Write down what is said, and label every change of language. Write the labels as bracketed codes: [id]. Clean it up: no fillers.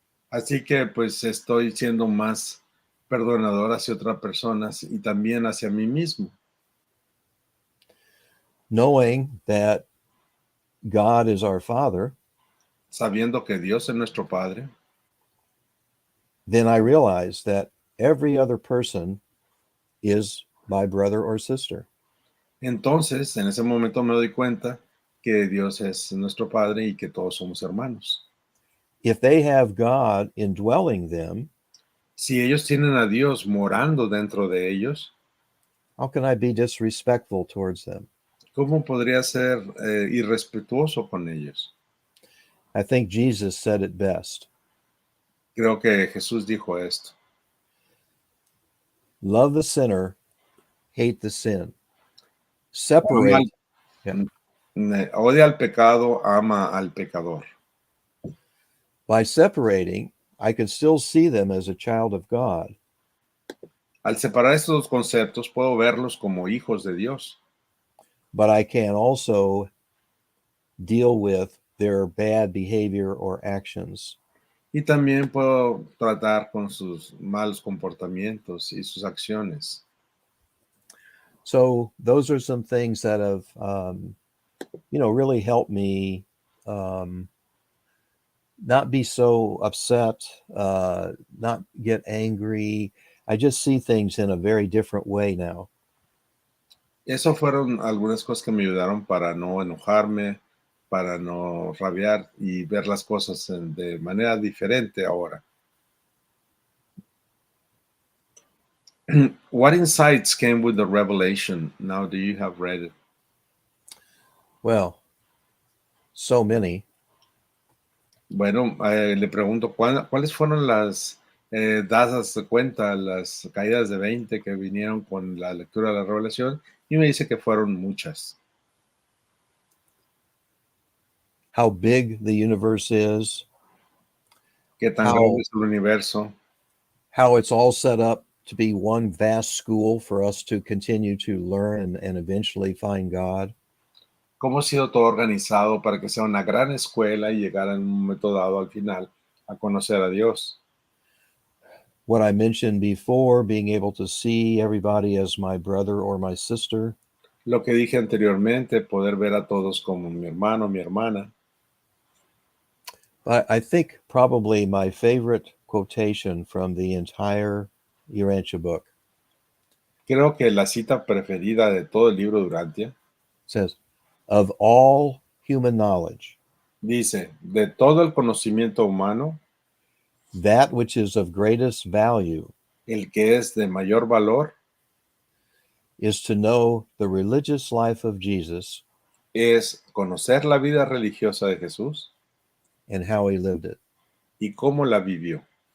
[es] Así que pues estoy siendo más perdonador hacia otras personas y también hacia mí mismo. [en] Knowing that God is our Father, [es] Sabiendo que Dios es nuestro Padre, [en] then I realize that every other person is my brother or sister. [es] entonces en ese momento me doy cuenta que Dios es nuestro Padre y que todos somos hermanos. [en] If they have God indwelling them, [es] Si ellos tienen a Dios morando dentro de ellos, [en] how can I be disrespectful towards them? [es] ¿cómo podría ser irrespetuoso con ellos? [en] I think Jesus said it best. [es] Creo que Jesús dijo esto. [en] Love the sinner, hate the sin. [es] Ama [en] Separate. Yeah. [es] Odia al pecado, ama al pecador. [en] By separating, I can still see them as a child of God. [es] Al separar estos dos conceptos, puedo verlos como hijos de Dios. [en] But I can also deal with their bad behavior or actions. [es] Y también puedo tratar con sus malos comportamientos y sus acciones. [en] So those are some things that have, really helped me not be so upset, not get angry. I just see things in a very different way now. [es] Eso fueron algunas cosas que me ayudaron para no enojarme, para no rabiar y ver las cosas de manera diferente ahora. [en] What insights came with the revelation now that you have read it? Well, so many. [es] Bueno, le pregunto, ¿cuáles fueron las dadas de cuenta, las caídas de 20 que vinieron con la lectura de la revelación? Y me dice que fueron muchas. [en] How big the universe is, [es] ¿Qué tan grande es el universo? [en] how it's all set up to be one vast school for us to continue to learn and eventually find God. [es] ¿Cómo ha sido todo organizado para que sea una gran escuela y llegar en un momento dado al final a conocer a Dios? [en] What I mentioned before, being able to see everybody as my brother or my sister. [es] Lo que dije anteriormente, poder ver a todos como mi hermano, mi hermana. [en] I think probably my favorite quotation from the entire Urantia book [es] Creo que la cita preferida de todo el libro de Urantia [en] says, of all human knowledge, [es] dice, de todo el conocimiento humano, [en] that which is of greatest value [es] el que es de mayor valor [en] is to know the religious life of Jesus [es] es conocer la vida religiosa de Jesús [en] and how he lived it. [es] y cómo la vivió.